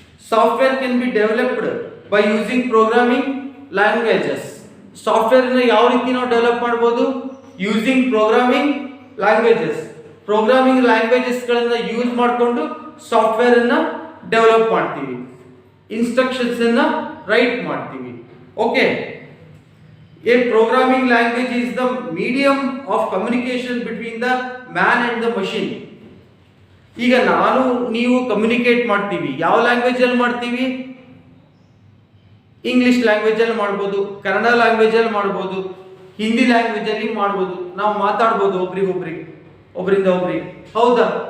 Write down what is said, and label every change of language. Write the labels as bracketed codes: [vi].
[en] Software can be developed by using programming languages. [kn] Software ಅನ್ನು ಯಾವ ರೀತಿ ನಾವು ಡೆವಲಪ್ ಮಾಡಬಹುದು? [en] Using programming languages. [kn] Programming languages ಗಳನ್ನ ಯೂಸ್ ಮಾಡಿಕೊಂಡು ಸಾಫ್ಟ್ವೇರ್ ಅನ್ನ ಡೆವಲಪ್ ಮಾಡ್ತೀವಿ, ಇನ್ಸ್ಟ್ರಕ್ಷನ್ಸ್ ಅನ್ನ ರೈಟ್ ಮಾಡ್ತೀವಿ. Okay. [en] A programming language is the medium of communication between the man and the machine. [kn] ಈಗ ನಾನು ನೀವು ಕಮ್ಯುನಿಕೇಟ್ ಮಾಡ್ತೀವಿ, ಯಾವ ಲ್ಯಾಂಗ್ವೇಜ್ ಅಲ್ಲಿ ಮಾಡ್ತೀವಿ? ಇಂಗ್ಲಿಷ್ ಲ್ಯಾಂಗ್ವೇಜ್ ಅಲ್ಲಿ ಮಾಡ್ಬೋದು, ಕನ್ನಡ ಲ್ಯಾಂಗ್ವೇಜ್ ಅಲ್ಲಿ ಮಾಡ್ಬೋದು, ಹಿಂದಿ ಲ್ಯಾಂಗ್ವೇಜ್ ಅಲ್ಲಿ ಮಾಡ್ಬೋದು. ನಾವು ಮಾತಾಡ್ಬೋದು ಒಬ್ರಿಂದ ಒಬ್ರಿಗೆ. ಹೌದಾ?